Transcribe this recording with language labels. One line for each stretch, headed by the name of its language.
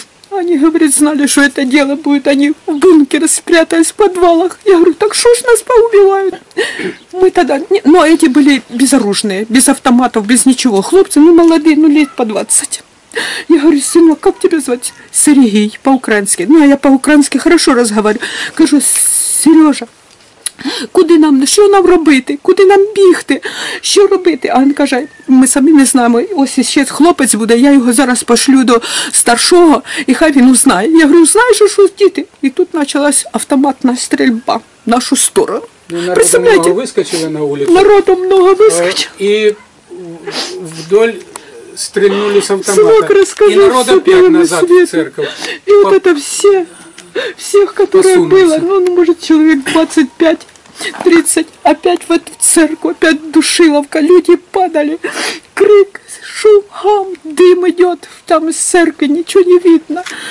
Russian: Они, говорят, знали, что это дело будет, они в бункере спрятались в подвалах. Я говорю, так что ж нас поубивают? Мы тогда, но эти были безоружные, без автоматов, без ничего. Хлопцы, ну молодые, ну лет по 20. Я говорю, сынок, как тебя звать? Сергей, по-украински. Ну, а я по-украински хорошо разговариваю.
Ukrainian: Кажу, Сережа, куди нам, що нам робити? Куди нам бігти? Що робити? А він каже, ми самі не знаємо, ось ще хлопець буде, я його зараз пошлю до старшого, і хай він узнає.
Russian: Я говорю,
Ukrainian: знаєш, що діти? І тут почалась автоматна стрільба в нашу сторону.
Russian: Народу много выскочило на улицу. Народу много выскочило. И вдоль стрельнули с автомата. Сынок, расскажи, и народ опять назад в церковь. И вот это всех, которые было, ну, может, человек 25-30, опять в эту церковь, опять душиловка, люди падали, крик, шум, гам, дым идет, там из церкви ничего не видно.